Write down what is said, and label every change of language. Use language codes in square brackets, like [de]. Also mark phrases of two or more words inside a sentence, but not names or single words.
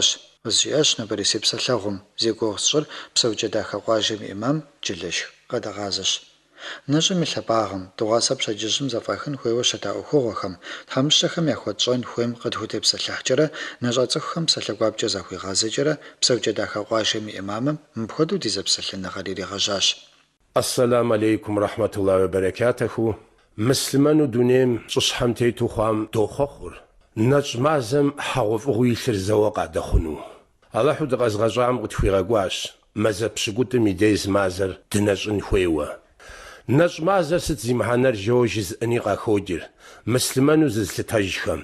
[kbd] Къызжиӏащ нобэрей псэлъэгъум, зи гугъу сщӏыр псэукӏэ дахэ къуажэм и имам Джылэшх къэдэгъазэщ. Нэщӏым и лъэпӏагъым, дыгъуасэ пщэдджыжьым зэфӏэхын хуейуэ щыта ӏуэхугъуэхэм, тхьэмыщкӏэхэм яхуэтщӏэн хуейм къыдхутепсэлъыхькӏэрэ, нэщӏэ цӏыхухэм псалъэ гуапкӏэ захуигъазэкӏэрэ, псэукӏэ дахэ къуажэм и имамым мыпхуэдэу ди зэпсэлъыныгъэр иригъэжьащ. [ar] السلام عليكم رحمة الله وبركاته. [kbd] Мыслъмэну дунейм щӏыщхьэм тету хъуам дохъуэхъур. Нэщӏ мазэм хьэгъуэфӏыгъуи илъыр зэуэ къадэхъуну. Аллахьу дыкъэзгъэщӏам къытхуигъэкӏуащ мазэ пщыкӏутӏым и дез мазэр дынэщӏын хуейуэ. Нэщӏ мазэр сыт зимыхьэнэр жэуэ жызӏэни къаходжыр мыслъмэну зызлъытэжхэм.